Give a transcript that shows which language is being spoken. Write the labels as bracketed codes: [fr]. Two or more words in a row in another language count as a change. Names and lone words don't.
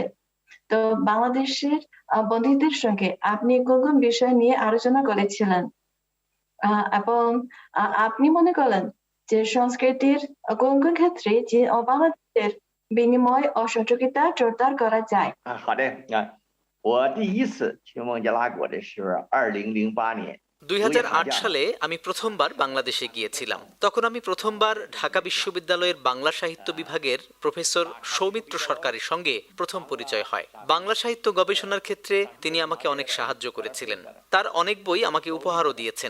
[bn] তো বাংলাদেশের বন্ধুদের সঙ্গে আপনি কোন কোন বিষয় নিয়ে আলোচনা করেছিলেন, এবং আপনি মনে করেন যে সংস্কৃতির কোন কোন ক্ষেত্রে চীন ও বাংলাদেশের বিনিময় ও সহযোগিতা জোরদার করা যায়? [zh] 好的我第一次去孟加拉国的是2008年。 [bn] 2008 সালে আমি প্রথমবার বাংলাদেশে গিয়েছিলাম। তখন আমি প্রথমবার ঢাকা বিশ্ববিদ্যালয়ের বাংলা সাহিত্য বিভাগের প্রফেসর সৌমিত্র সরকারের সঙ্গে প্রথম পরিচয় হয়। বাংলা সাহিত্য গবেষণার ক্ষেত্রে তিনি আমাকে অনেক সাহায্য করেছিলেন। তার অনেক বই আমাকে উপহারও দিয়েছেন।